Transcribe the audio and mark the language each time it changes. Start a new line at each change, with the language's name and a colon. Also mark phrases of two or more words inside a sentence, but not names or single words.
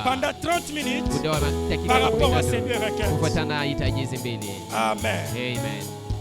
French: pendant 30 minutes
Swahili: muda wa dakika
French: par rapport à ces 13 deux requêtes.
Swahili: kufuatana na hitaji hizi mbili. Amen. Amen.